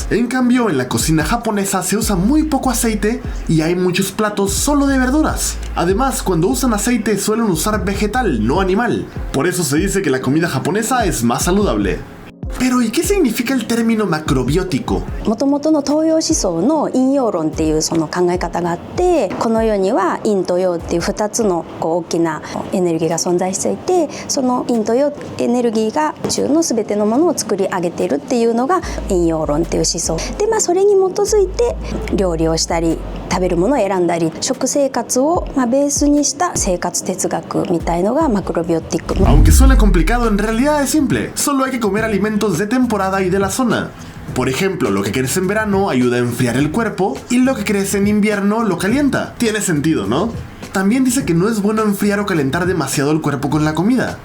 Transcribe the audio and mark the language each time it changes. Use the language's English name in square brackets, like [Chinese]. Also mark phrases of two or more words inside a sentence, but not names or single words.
[Spanish] En cambio, en la cocina japonesa se usa muy poco aceite y hay muchos platos solo de verduras. Además, cuando usan aceite suelen usar vegetal, no animal. Por eso se dice que la comida japonesa es más saludable. Pero ¿y qué significa el término macrobiótico? [Japanese] もともとの東洋思想の陰陽論っていうその考え方があって、この世には陰と陽っていう2つの大きなエネルギーが存在していて、その陰と陽エネルギーが宇宙の全てのものを作り上げているっていうのが陰陽論っていう思想で、それに基づいて料理をしたり食べるものを選んだり、食生活をベースにした生活哲学みたいのがマクロビオティック。 [Spanish] Aunque suene complicado, en realidad es simple. Solo hay que comer alimentos de temporada y de la zona. Por ejemplo, lo que crece en verano ayuda a enfriar el cuerpo y lo que crece en invierno lo calienta. Tiene sentido, ¿no? También dice que no es bueno enfriar o calentar demasiado el cuerpo con la comida.